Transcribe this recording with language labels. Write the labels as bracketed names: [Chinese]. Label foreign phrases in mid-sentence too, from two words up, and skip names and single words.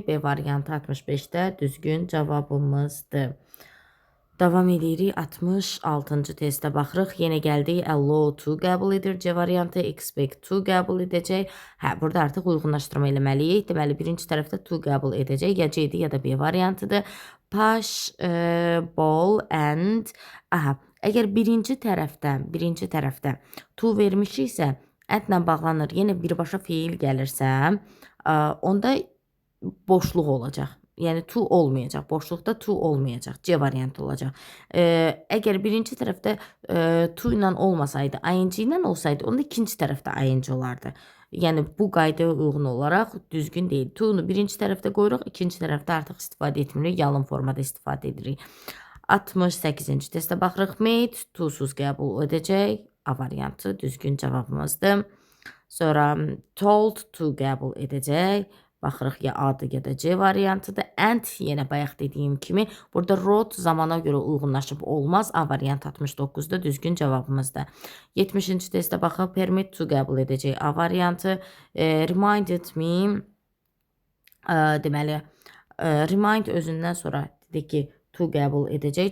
[Azerbaijani] B variantı 65-də düzgün cavabımızdır. Davam edirik. 66-cı testə baxırıq. Yenə gəldik. [English] Allow to [Azerbaijani] qəbul edir. C variantı. [English] Expect to [Azerbaijani] qəbul edəcək. Burada artıq uyğunlaşdırma eləməliyik. Deməli, birinci tərəfdə to qəbul edəcək. Ya C-dir, ya da B variantıdır. [English] Push, ball and... [Azerbaijani] Əgər birinci tərəfdə to vermişiksə, ətlə bağlanır. Yenə birbaşa feil gəlirsə, onda boşluq olacaq. Yəni to olmayacaq. Boşluqda to olmayacaq. C variantı olacaq. Əgər birinci tərəfdə to ilə olmasaydı, ing ilə olsaydı, onda ikinci tərəfdə ing olardı. Yəni bu qaydaya uyğun olaraq düzgün deyil. To-nu birinci tərəfdə qoyuruq, ikinci tərəfdə artıq istifadə etmirik, yalın formada istifadə edirik. 68-ci testə baxırıq. [English] Made to-suz [Azerbaijani] qəbul edəcək. A variantı düzgün cavabımızdır. Sonra [English] told to [Azerbaijani] qəbul edəcək. Baxırıq ya A-dır ya da C variantıdır. And yenə bayaq dediyim kimi burada wrote zamana görə uyğunlaşıb olmaz. A variantı 69-da düzgün cavabımızdır. 70-ci testə baxaq. [English] Permit to [Azerbaijani] qəbul edəcək. A variantı. [English] Reminded me [Azerbaijani] deməli remind özündən sonra dedik ki to qəbul edəcək.